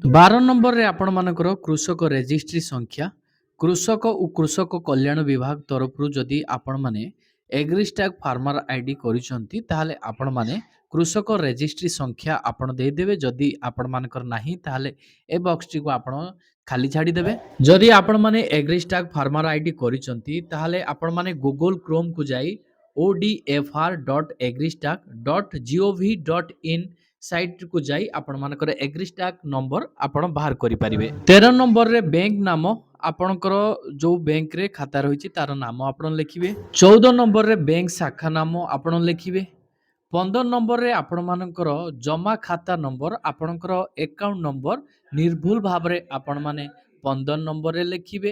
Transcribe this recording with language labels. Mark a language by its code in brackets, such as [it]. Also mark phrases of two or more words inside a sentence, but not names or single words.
[or] 12 ନମ୍ବରରେ ଆପଣମାନଙ୍କର କୃଷକ ରେଜିଷ୍ଟ୍ରି ସଂଖ୍ୟା, କୃଷକ ଓ କୃଷକ କଲ୍ୟାଣ ବିଭାଗ ତରଫରୁ ଯଦି ଆପଣମାନେ ଏଗ୍ରିଷ୍ଟାକ୍ [en] farmer ID [or] କରିଛନ୍ତି ତାହେଲେ ଆପଣମାନେ କୃଷକ ରେଜିଷ୍ଟ୍ରି ସଂଖ୍ୟା ଆପଣ ଦେଇଦେବେ। ଯଦି ଆପଣମାନଙ୍କର ନାହିଁ ତାହେଲେ ଏ ବକ୍ସଟିକୁ ଆପଣ ଖାଲି ଛାଡ଼ିଦେବେ। ଯଦି ଆପଣମାନେ ଏଗ୍ରିଷ୍ଟାକ୍ [en] farmer ID [or] କରିଛନ୍ତି ତାହେଲେ ଆପଣମାନେ ଗୁଗଲ କ୍ରୋମକୁ ଯାଇ odfr.agristack.gov.in ସାଇଟ୍କୁ ଯାଇ ଆପଣମାନଙ୍କର ଏଗ୍ରିଷ୍ଟାକ୍ ନମ୍ବର ଆପଣ ବାହାର କରିପାରିବେ। 13 ନମ୍ବରରେ ବ୍ୟାଙ୍କ ନାମ, ଆପଣଙ୍କର ଯେଉଁ ବ୍ୟାଙ୍କରେ ଖାତା ରହିଛି ତାର ନାମ ଆପଣ ଲେଖିବେ। 14 ନମ୍ବରରେ ବ୍ୟାଙ୍କ ଶାଖା ନାମ ଆପଣ ଲେଖିବେ। 15 ନମ୍ବରରେ ଆପଣମାନଙ୍କର ଜମା ଖାତା ନମ୍ବର, ଆପଣଙ୍କର [en] account number [or] ନିର୍ଭୁଲ ଭାବରେ ଆପଣମାନେ 15 ନମ୍ବରରେ ଲେଖିବେ।